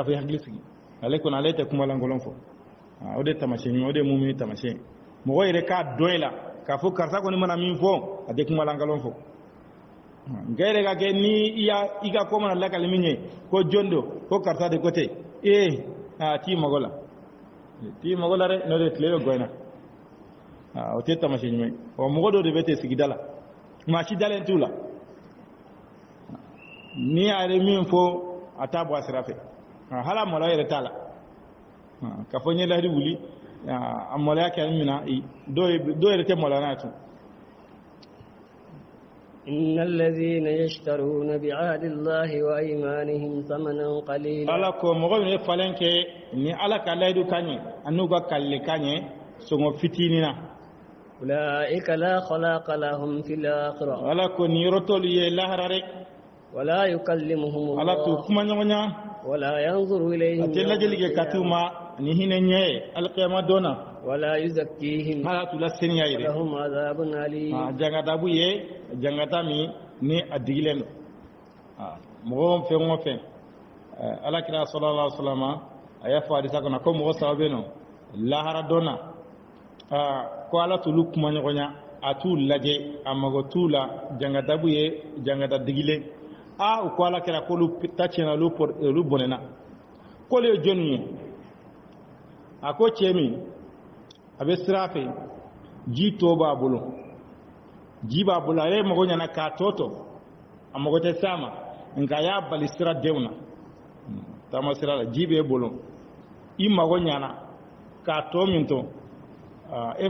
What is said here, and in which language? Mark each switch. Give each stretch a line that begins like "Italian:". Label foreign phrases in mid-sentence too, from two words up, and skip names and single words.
Bambara: fɔ i hakili sigi ale kɔni ale tɛ kuma lankolon fɔ o de taamasiyɛn ɲuman o de ye mumini taamasiyɛn mɔgɔ yɛrɛ k'a dɔn i la k'a fɔ karisa kɔni mana min fɔ a tɛ kuma lankolon fɔ nka yɛrɛ ka kɛ ni i ka ko mana lakali min ye ko jɔn don ko karisa de ko ten t'i mago la t'i mago la dɛ n'o de tile bɛ gɔn na o tɛ taamasiyɛn ɲuman ye mɔgɔ dɔw de bɛ ten sigida la maa si dalen t'u la ni a yɛrɛ min fɔ a t'a bɔ a sira fɛ hali a maloya yɛrɛ t'a la ka fɔ n ye lahidu wuli a maloya kɛ min na dɔw yɛrɛ tɛ maloya n'a ye tun
Arabic: إن الذين يشترون بعهد الله وأيمانهم ثمنا قليلا
Bambara: ala ko mɔgɔ min ye falen kɛ ni ala ka lahidu kan ɲɛ a n'u ka kalile kan ɲɛ sɔngɔ fitinin na
Arabic: أولئك لا خلاق لهم في الآخرة
Bambara: ala ko nin yɔrɔ t'olu ye lahara dɛ
Arabic: ولا يكلمهم
Bambara: ala t'u الله kuma ɲɔgɔn ɲa
Arabic: ولا ينظر
Bambara: a
Arabic: إليهم
Bambara: tɛ lajɛli kɛ ka t'u ma ni hinɛ ɲɛ ye alikiyama don na
Arabic: ولا يزكيهم
Bambara: ala t'u la seniya yɛrɛ
Arabic: لهم عذاب أليم
Bambara: jangata b'u ye jangata min ni a digilen don mɔgɔ fɛn o fɛn ala kira
Arabic: صلى الله عليه وسلم
Bambara: a y'a fɔ hadisa kɔnɔ ko mɔgɔ saba bɛ yen nɔ lahara dɔn na ko ala t'olu kuma ɲɔgɔn ɲa a t'u lajɛ a mago t'u la jangata b'u ye jangata digilen u ko ala kira k'olu ta tiɲɛna olu bɔnɛna k'olu ye jɔnni ye a ko cɛ min a bɛ sira fɛ ji tɔ b'a bolo ji b'a bolo a ye mago ɲɛna k'a tɔ a mago tɛ s'a ma nka y'a bali sira denw na taama sira la ji b'e bolo i mago ɲana k'a tɔ min to e